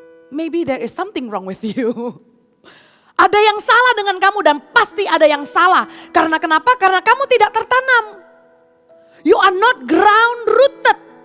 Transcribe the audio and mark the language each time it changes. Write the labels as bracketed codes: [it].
[en] Maybe there is something wrong with you. [id] Ada yang salah dengan kamu dan pasti ada yang salah. Karena kenapa? Karena kamu tidak tertanam. [en] You are not ground rooted.